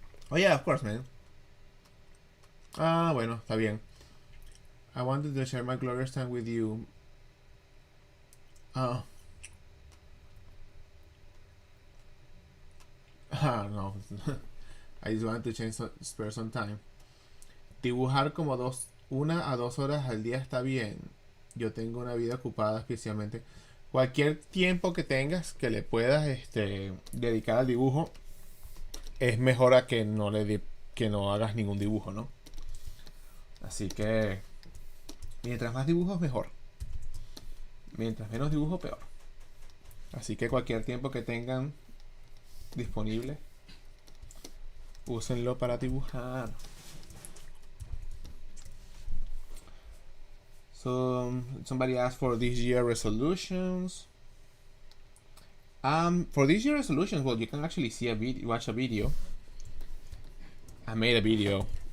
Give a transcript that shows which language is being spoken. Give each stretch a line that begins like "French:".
English: Oh yeah, of course, man.
Spanish: Bueno, está bien.
English: I wanted to share my glorious time with you. No. I just wanted to spare some time.
Spanish: Dibujar como 1 a 2 horas al día está bien. Yo tengo una vida ocupada, especialmente. Cualquier tiempo que tengas que le puedas dedicar al dibujo es mejor a que no hagas ningún dibujo, ¿no? Así que mientras más dibujos, mejor. Mientras menos dibujo, peor. Así que cualquier tiempo que tengan disponible, úsenlo para dibujar.
English: So somebody asked for this year resolutions. For this year resolutions, well, you can actually see watch a video. I made a video.